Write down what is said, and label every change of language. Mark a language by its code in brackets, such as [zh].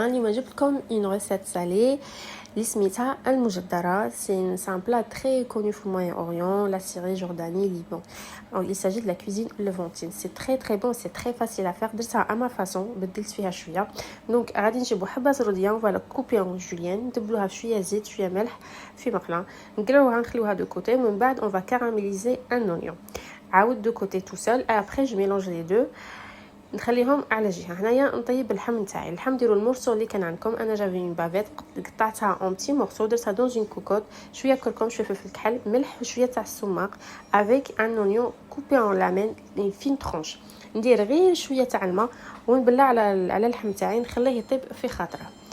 [ar] اليوم جبت لكم [fr] une recette salée [ar] اللي سميتها المجدرة. [fr] C'est un plat très connu au Moyen-Orient, la Syrie, Jordanie, Liban. Alors, il s'agit de la cuisine levantine. C'est très très bon, c'est très facile à faire. [ar] درتها [fr] à ma façon, [ar] بدلت فيها شوية. Donc غادي نجيبو حبة زرودية ولا كوبي [fr] en julienne، [ar] ندبلوها بشوية زيت شوية ملح في مقلة، نقلوها نخلوها de côté. من بعد [fr] on va caraméliser un oignon. [ar] عاود [fr] de côté tout seul. Et après je mélange les deux. [ar] نخليهم على جهه. هنايا نطيب اللحم نتاعي. اللحم ديروا المورسو اللي كان عندكم. انا جافي اون بافيت قطعتها اون بتي مورسو، درتها دون اون كوكوت، شويه كركم، شويه فلفل كحل، ملح وشويه تاع السماق افيك ان اونيون كوبي اون لامين فين ترونش. ندير غير شويه تاع الماء ونبلع على اللحم تاعي، نخليه يطيب في خاطره.